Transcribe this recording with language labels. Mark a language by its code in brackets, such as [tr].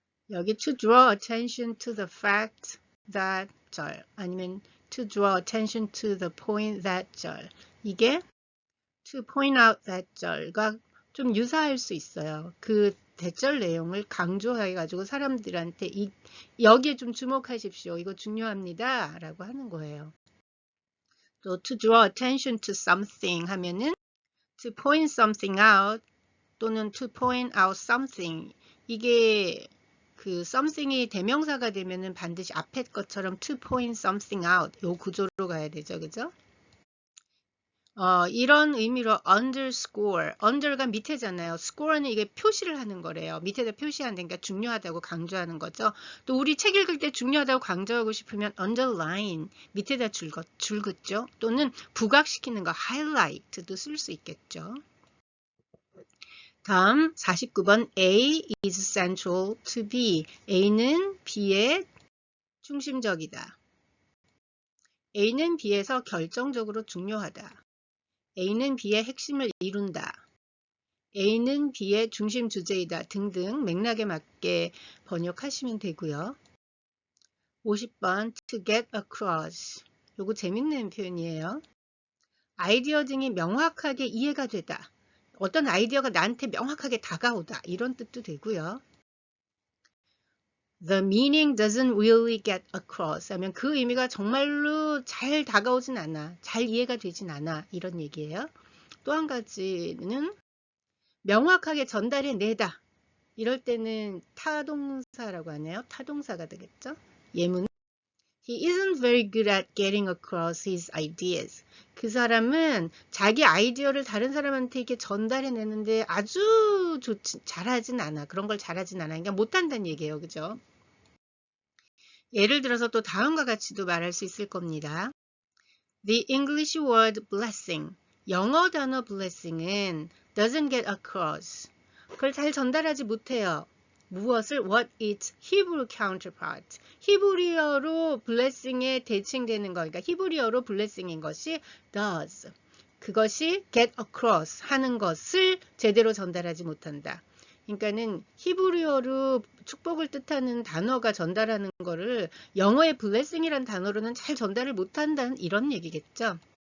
[en] 여기 to draw attention to the fact that [ko] 절 아니면 [en] to draw attention to the point that 절 이게 to point out that [ko] 절과 좀 유사할 수 있어요. 그 대절 내용을 강조해가지고 사람들한테 여기에 좀 주목하십시오. 이거 중요합니다. 라고 하는 거예요. [en] 또 to draw attention to something [ko] 하면은 [en] to point something out 또는 to point out something 이게 그 something [ko] 이 대명사가 되면은 반드시 앞에 것처럼 [en] to point something out [ko] 요 구조로 가야 되죠. 그죠? 이런 의미로 underscore, under가 밑에잖아요. score는 이게 표시를 하는 거래요. 밑에다 표시한다니까 중요하다고 강조하는 거죠. 또 우리 책 읽을 때 중요하다고 강조하고 싶으면 underline, 밑에다 줄긋죠. 또는 부각시키는 거 highlight도 쓸 수 있겠죠. 다음 [en] 49번 A is central to B. [ko] A는 B의 중심적이다. A는 B에서 결정적으로 중요하다. A는 B의 핵심을 이룬다. A는 B의 중심 주제이다 등등 맥락에 맞게 번역하시면 되고요. [en] 50번 to get across. [ko] 요거 재밌는 표현이에요. 아이디어 등이 명확하게 이해가 되다. 어떤 아이디어가 나한테 명확하게 다가오다 이런 뜻도 되고요. [en] The meaning doesn't really get across [ko] 하면 그 의미가 정말로 잘 다가오진 않아, 잘 이해가 되진 않아 이런 얘기예요. 또 한 가지는 명확하게 전달해내다. 이럴 때는 타동사라고 하네요. 타동사가 되겠죠. 예문. [en] He isn't very good at getting across his ideas. [ko] 그 사람은 자기 아이디어를 다른 사람한테 이렇게 전달해내는데 아주 잘하진 않아. 그런 걸 잘하진 않아. 그러니까 못한다는 얘기예요. 그죠? 예를 들어서 또 다음과 같이도 말할 수 있을 겁니다. [en] The English word blessing. [ko] 영어 단어 [en] blessing은 doesn't get across. [ko] 그걸 잘 전달하지 못해요. 무엇을? [en] What its Hebrew counterpart. [ko] 히브리어로 blessing에 대칭되는 거. 그러니까 히브리어로 blessing인 것이 [en] does. [ko] 그것이 [en] get across [ko] 하는 것을 제대로 전달하지 못한다. 그러니까는 히브리어로 축복을 뜻하는 단어가 전달하는 거를 영어의 blessing이라는 단어로는 잘 전달을 못한다는 이런 얘기겠죠.